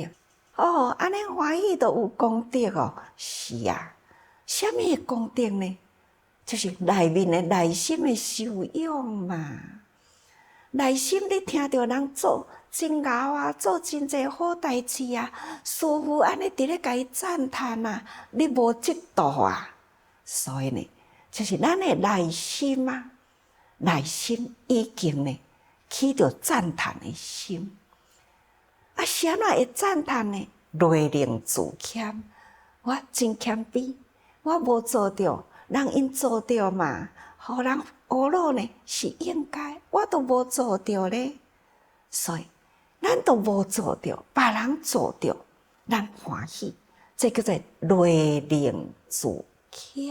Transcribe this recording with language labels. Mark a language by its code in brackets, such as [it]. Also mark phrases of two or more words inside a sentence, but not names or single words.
[nan] 哦，安尼欢喜都有功德哦。是啊，什么功德呢？就是内面的内心的修养嘛。内心你听到人做真牛啊，做真侪好代志啊，师父安尼伫咧甲伊赞叹啊，你无嫉妒啊。所以呢，就是咱的内心啊，内心已经呢起着赞叹的心。啊，是安怎会赞叹呢？内令自谦，我真谦卑，我无做着，人因做着嘛，互人学乐呢是应该，我都无做着咧，所以咱都无做着，别人做着，咱欢喜，这叫做内令自谦。